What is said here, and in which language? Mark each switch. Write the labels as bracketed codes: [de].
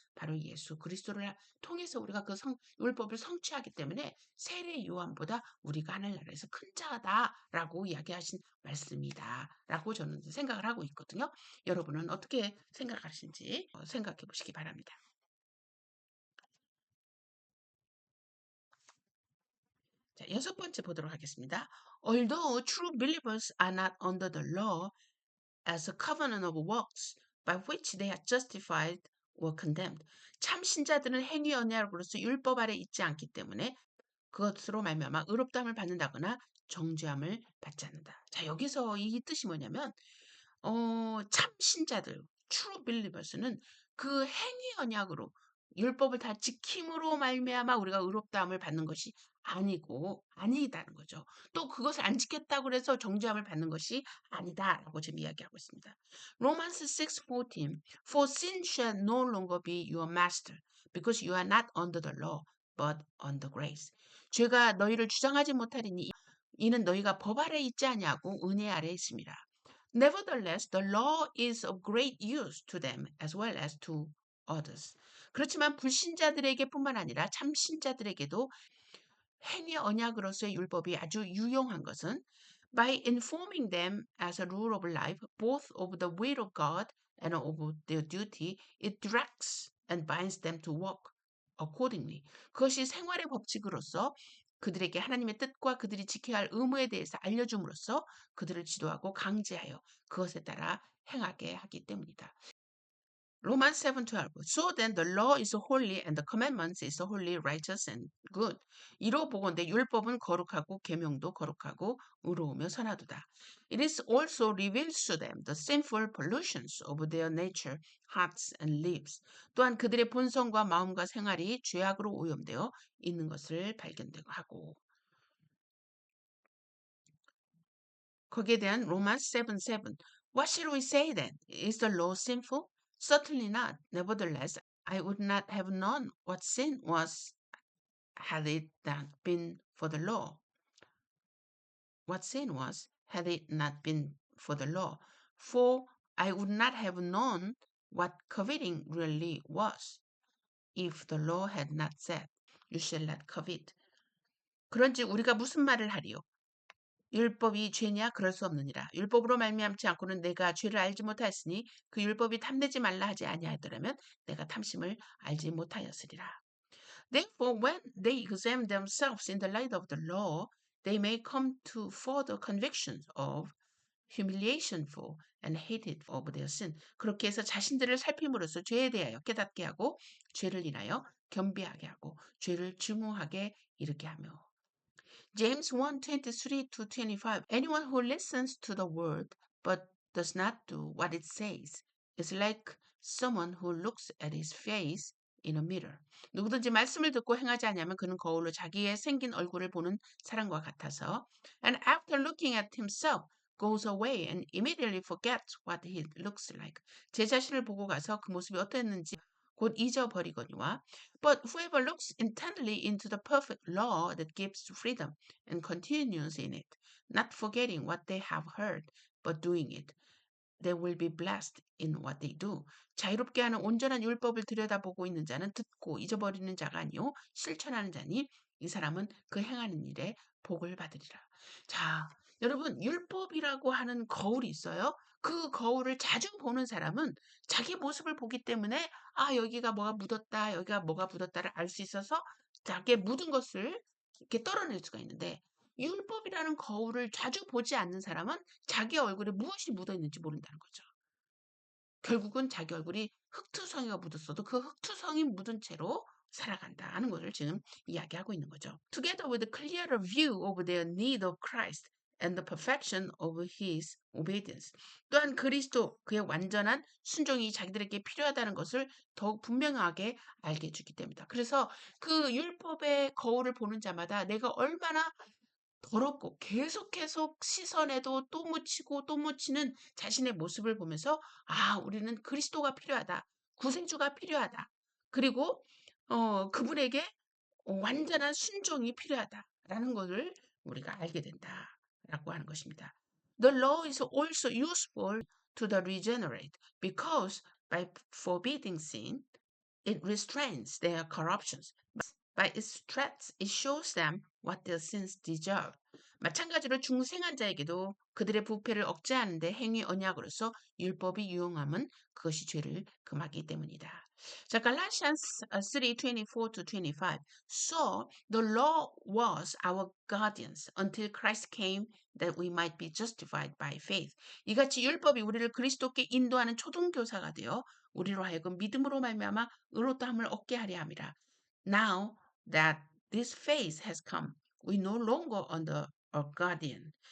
[ko] 바로 예수 그리스도를 통해서 우리가 그 율법을 성취하기 때문에 세례 요한보다 우리가 하늘나라에서 큰 자다라고 이야기하신 말씀이다라고 저는 생각을 하고 있거든요. 여러분은 어떻게 생각하시는지 생각해 보시기 바랍니다. 자, 여섯 번째 보도록 하겠습니다. [en] Although true believers are not under the law as a covenant of works by which they are justified or condemned. [ko] 참 신자들은 행위 언약으로서 율법 아래 있지 않기 때문에 그것으로 말미암아 의롭다함을 받는다거나 정죄함을 받지 않는다. 자, 여기서 이 뜻이 뭐냐면 참 신자들, [en] true believers [ko] 는 그 행위 언약으로 율법을 다 지킴으로 말미암아 우리가 의롭다함을 받는 것이 아니다는 거죠. 또 그것을 안 지켰다고 해서 정죄함을 받는 것이 아니다라고 지금 이야기하고 있습니다. [en] Romans 6:14 For sin shall no longer be your master because you are not under the law but under grace. [ko] 죄가 너희를 주장하지 못하리니 이는 너희가 법 아래 있지 아니하고 은혜 아래 있습니다. [en] Nevertheless, the law is of great use to them as well as to others. [ko] 그렇지만 불신자들에게뿐만 아니라 참신자들에게도 행위 언약으로서의 율법이 아주 유용한 것은 [en] by informing them as a rule of life, both of the will of God and of their duty, it directs and binds them to walk accordingly. [ko] 그것이 생활의 법칙으로서 그들에게 하나님의 뜻과 그들이 지켜야 할 의무에 대해서 알려줌으로써 그들을 지도하고 강제하여 그것에 따라 행하게 하기 때문이다. [en] Romans 7:12. So then the law is holy and the commandments is holy, righteous and good. [ko] 이로 보건대 율법은 거룩하고 계명도 거룩하고 의로우며 선하도다. [en] It is also reveals to them the sinful pollutions of their nature, hearts and lives. [ko] 또한 그들의 본성과 마음과 생활이 죄악으로 오염되어 있는 것을 발견하고 거기에 대한 Romans 7:7. [en] What shall we say then? Is the law sinful? Certainly not. Nevertheless, I would not have known what sin was had it not been for the law. What sin was had it not been for the law. For I would not have known what coveting really was if the law had not said, You shall not covet. [ko] 그런즉 우리가 무슨 말을 하리요? 율법이 죄냐? 그럴 수 없느니라. 율법으로 말미암지 않고는 내가 죄를 알지 못하였으니 그 율법이 탐내지 말라 하지 아니하였더라면 내가 탐심을 알지 못하였으리라. [en] Therefore, when they examine themselves in the light of the law, they may come to further convictions of humiliation for and hated of their sin. [ko] 그렇게 해서 자신들을 살핌으로써 죄에 대하여 깨닫게 하고 죄를 인하여 겸비하게 하고 죄를 증오하게 이르게 하며 [en] James 1:23-25 Anyone who listens to the word but does not do what it says is like someone who looks at his face in a mirror. [ko] 누구든지 말씀을 듣고 행하지 않으면 그는 거울로 자기의 생긴 얼굴을 보는 사람과 같아서 [en] and after looking at himself goes away and immediately forgets what he looks like. [ko] 제 자신을 보고 가서 그 모습이 어땠는지 곧 잊어버리거니와 [en] But whoever looks intently into the perfect law that gives freedom and continues in it, not forgetting what they have heard, but doing it, they will be blessed in what they do. [ko] 자유롭게 하는 온전한 율법을 들여다보고 있는 자는 듣고 잊어버리는 자가 아니요 실천하는 자니 이 사람은 그 행하는 일에 복을 받으리라. 자, 여러분 율법이라고 하는 거울이 있어요. 그 거울을 자주 보는 사람은 자기 모습을 보기 때문에 아 여기가 뭐가 묻었다, 여기가 뭐가 묻었다를 알 수 있어서 자기의 묻은 것을 이렇게 떨어낼 수가 있는데 율법이라는 거울을 자주 보지 않는 사람은 자기 얼굴에 무엇이 묻어 있는지 모른다는 거죠. 결국은 자기 얼굴이 흙투성이가 묻었어도 그 흙투성이 묻은 채로 살아간다는 것을 지금 이야기하고 있는 거죠. [en] Together with a clearer view of their need of Christ and the perfection of his obedience. [ko] 또한 그리스도 그의 완전한 순종이 자기들에게 필요하다는 것을 더욱 분명하게 알게 해주기 때문이다. 그래서 그 율법의 거울을 보는 자마다 내가 얼마나 더럽고 계속 시선에도 또 묻히고 또 묻히는 자신의 모습을 보면서 아, 우리는 그리스도가 필요하다. 구세주가 필요하다. 그리고 그분에게 완전한 순종이 필요하다라는 것을 우리가 알게 된다라고 하는 것입니다. [en] The law is also useful to the regenerate because by forbidding sin, it restrains their corruptions. By its threats, it shows them what their sins deserve. [ko] 마찬가지로 중생한 자에게도 그들의 부패를 억제하는 데 행위 언약으로서 율법이 유용함은 그것이 죄를 금하기 때문이다. 자, Galatians 3:24-25. [en] So the law was our guardians until Christ came that we might be justified by faith. [ko] 이같이 율법이 우리를 그리스도께 인도하는 초등교사가 되어 우리로 하여금 믿음으로 말미암아 의롭다함을 얻게 하려 함이라. [en] Now that this phase has come, we no longer under a guardian.